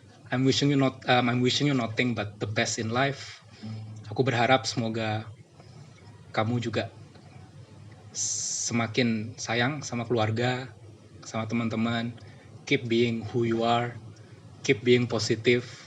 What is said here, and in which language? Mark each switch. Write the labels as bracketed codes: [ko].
[en] I'm wishing you nothing but the best in life. [id] Aku berharap semoga kamu juga semakin sayang sama keluarga, sama teman-teman. [en] Keep being who you are, keep being positive.